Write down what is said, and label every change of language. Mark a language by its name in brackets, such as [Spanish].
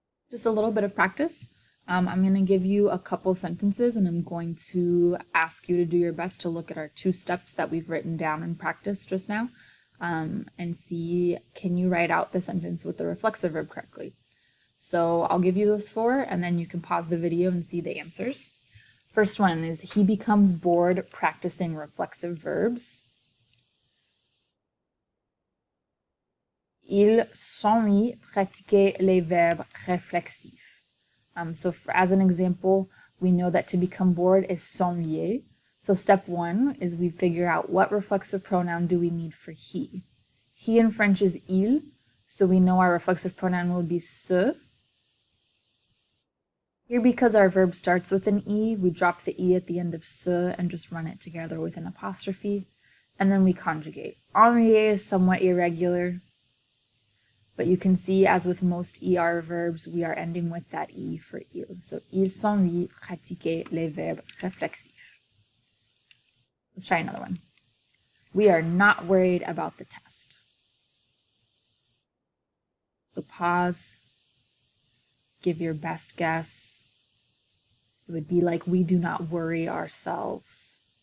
[English] Just a little bit of practice. I'm going to give you a couple sentences and I'm going to ask you to do your best to look at our 2 steps that we've written down in practice just now and see, can you write out the sentence with the reflexive verb correctly? So I'll give you those 4 and then you can pause the video and see the answers. First one is, he becomes bored practicing reflexive verbs. [French] Il s'ennuie pratiquer les verbes réflexifs. [English] As an example, we know that to become bored is s'ennuyer. So step 1 is we figure out what reflexive pronoun do we need for he. He in French is il, so we know our reflexive pronoun will be se. Here, because our verb starts with an e, we drop the e at the end of se and just run it together with an apostrophe, and then we conjugate. Ennuyer is somewhat irregular, but you can see, as with most ER verbs, we are ending with that E for il. [French] So, il s'ennuie pratiquer les verbes réflexifs. [English] Let's try another one. We are not worried about the test. So pause, give your best guess. It would be like, we do not worry ourselves.